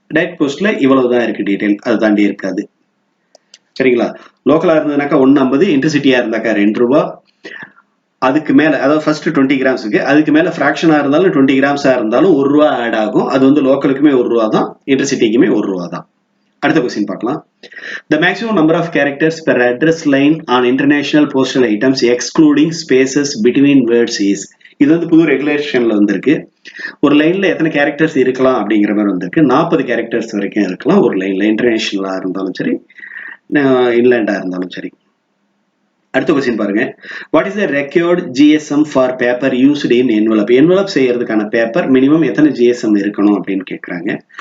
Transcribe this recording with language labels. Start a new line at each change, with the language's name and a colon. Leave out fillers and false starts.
Tamil: Direct போஸ்ட்ல இவ்வளவுதான் இருக்கு டீடைல், அதை தாண்டி இருக்காது. சரிங்களா? லோக்கலா இருந்ததுனாக்கா 1.50, இன்டர்சிட்டியா இருந்தாக்கா ₹2. அதுக்கு மேல, அதாவது ஃபர்ஸ்ட் 20 கிராம்ஸுக்கு, அதுக்கு மேல ஃபிராக்ஷனா இருந்தாலும் 20 கிராம்ஸா இருந்தாலும் ₹1 ஆட் ஆகும். அது வந்து லோக்கலுக்குமே ₹1 தான், இன்டர்சிட்டிக்குமே ₹1 தான். அடுத்த கொஸ்டின் பார்க்கலாம்.
English: The maximum number of characters per address line on international postal items excluding spaces between words is.
Tamil: இது வந்து புது ரெகுலேஷன்ல வந்திருக்கு. ஒரு லைன்ல எத்தனை கேரக்டர்ஸ் இருக்கலாம் அப்படிங்கிற மாதிரி வந்திருக்கு. 40 கேரக்டர்ஸ் வரைக்கும் இருக்கலாம் ஒரு லைன்ல, இன்டர்நேஷனலா இருந்தாலும் சரி, இன்லேண்டா இருந்தாலும் சரி. அடுத்த கொஸ்டின் பாருங்க.
English: What is the record GSM for paper used in envelope?
Tamil: Envelope செய்யறதுக்கான பேப்பர் மினிமம் எத்தனை GSM இருக்கணும் அப்படின்னு கேட்குறாங்க.